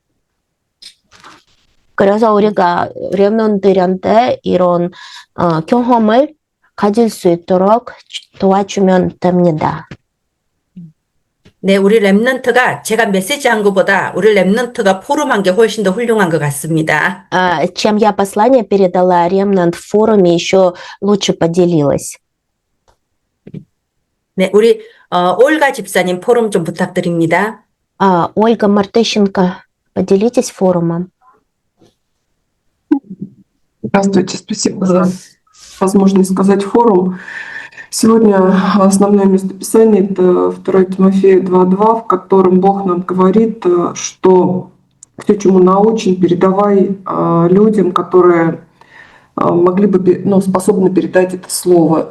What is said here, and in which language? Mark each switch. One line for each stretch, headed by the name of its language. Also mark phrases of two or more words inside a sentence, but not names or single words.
Korean: 그래서 우리가 렘넌트들한테 이런 경험을 가질 수 있도록 도와주면 됩니다. 네, 우리 렘넌트가 제가 메시지한 것보다 우리 렘넌트가 포럼한 게 훨씬 더 훌륭한 것 같습니다.
Russian: Чем я послание передала, ремнант в форуме еще лучше поделилась.
Korean: 네, 우리 올가 집사님 포럼 좀 부탁드립니다.
Russian: Ольга Мартыщенко, поделитесь форумом. Здравствуйте, спасибо за возможность сказать форум. Сегодня основное местописание — это 2 Тимофея 2:2, в котором Бог нам говорит, что все, чему научен, передавай людям, которые могли бы, способны передать это слово.